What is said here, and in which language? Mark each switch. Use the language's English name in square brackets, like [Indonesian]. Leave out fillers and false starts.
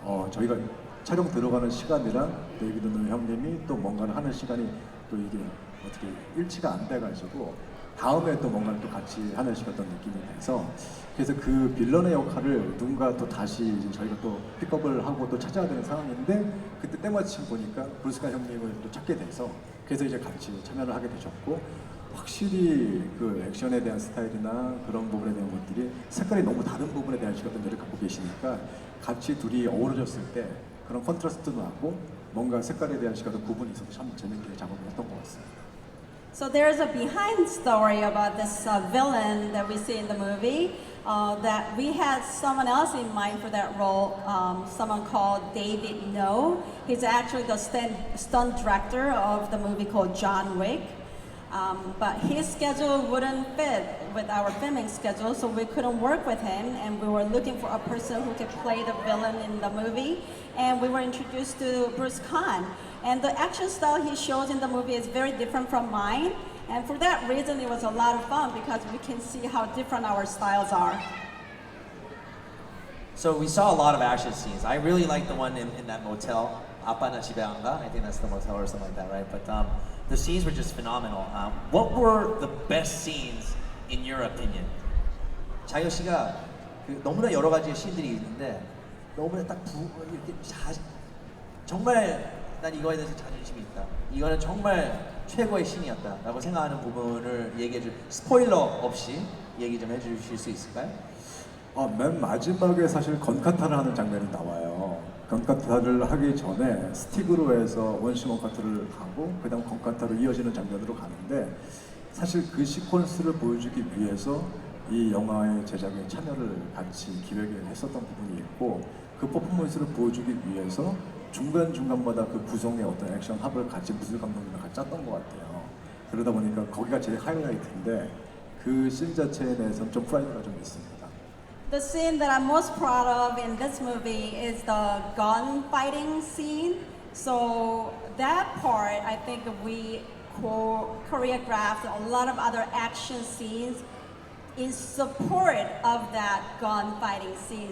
[Korean] 저희가 촬영 들어가는 시간이랑 데이비드 노 형님이 또 뭔가를 하는 시간이 또 이게 어떻게 일치가 안 돼가지고 다음에 또 뭔가를 또 같이 하는 시간던 느낌이 돼서 그래서 그 빌런의 역할을 누군가 또 다시 저희가 또 픽업을 하고 또 찾아야 되는 상황인데 그때 때마침 보니까 브루스칸 형님을 또 찾게 돼서 그래서 이제 같이 참여를 하게 되셨고 확실히 그 액션에 대한 스타일이나 그런 부분에 대한 것들이 색깔이 너무 다른 부분에 대한 시각들을 갖고 계시니까 같이 둘이 어우러졌을 때 그런 컨트라스트도 나고 뭔가 색깔에 대한 시각도 구분이 있어서 참 재밌게 작업을 했던 것 같습니다. [English] So there's a behind story about this villain that we see in the movie. That we had someone else in mind for that role, someone called David No. He's actually the stunt director of the movie called John Wick. But his schedule wouldn't fit with our filming schedule, so we couldn't work with him, and we were looking for a person who could play the villain in the movie, and we were introduced to Bruce Kahn. And the action style he shows in the movie is very different from mine, and for that reason it was a lot of fun because we can see how different our styles are. So we saw a lot of action scenes. I really like the one in that motel. [Korean] 아빠나 집에 안 가? [English] I think that's the motel or something like that, right? But the scenes were just phenomenal. What were the best scenes in your opinion? [Korean] 자혁 씨가 너무나 여러 가지의 씬들이 있는데 너무나 딱 이렇게 정말 난 이거에 대해서 자존심이 있다. 이거는 정말 최고의 씬이었다라고 생각하는 부분을 얘기해 스포일러 없이 얘기 좀 해주실 수 있을까요? 맨 마지막에 사실 건카타를 하는 장면이 나와요. 건카타를 하기 전에 스틱으로 해서 원심 원카타를 하고 그다음 건카타로 이어지는 장면으로 가는데 사실 그 시퀀스를 보여주기 위해서 이 영화의 제작에 참여를 같이 기획을 했었던 부분이 있고 그 퍼포먼스를 보여주기 위해서 중간중간마다 그 구성의 어떤 액션 합을 같이 무술 감독님과 같이 짰던 것 같아요. 그러다 보니까 거기가 제일 하이라이트인데 그 씬 자체에 대해서는 좀 프라이드가 좀 있습니다. [English] The scene that I'm most proud of in this movie is the gun fighting scene. So that part, I think we choreographed a lot of other action scenes in support of that gun fighting scene.